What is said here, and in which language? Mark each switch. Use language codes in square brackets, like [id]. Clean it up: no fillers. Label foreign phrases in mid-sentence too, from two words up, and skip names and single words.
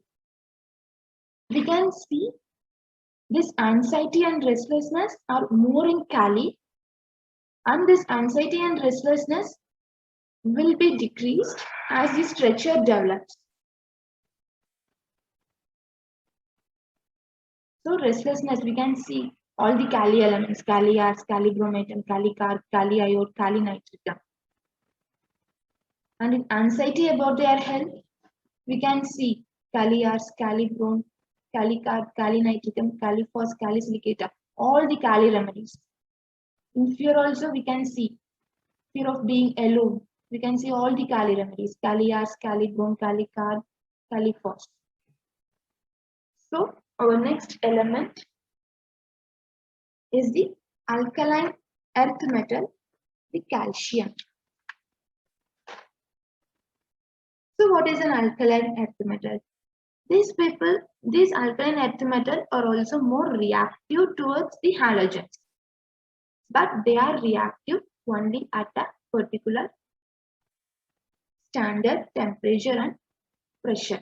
[en] We can see this anxiety and restlessness are more in Kali, and this anxiety and restlessness will be decreased as the structure develops. So restlessness, we can see all the Kali elements, Kali ars, Kali bromatum, Kali carb, Kali iode, Kali nitrogen. And in anxiety about their health, we can see Kali ars, Kali brom, Kali carb, Kali nitrogen, Kali phos, Kali silicata, all the Kali remedies. In fear also, we can see fear of being alone. We can see all the Kali remedies, Kali ars, Kali brom, Kali carb, Kali phos. So our next element is the alkaline earth metal, the calcium. So what is an alkaline earth metal? These alkaline earth metal are also more reactive towards the halogens, but they are reactive only at a particular standard temperature and pressure.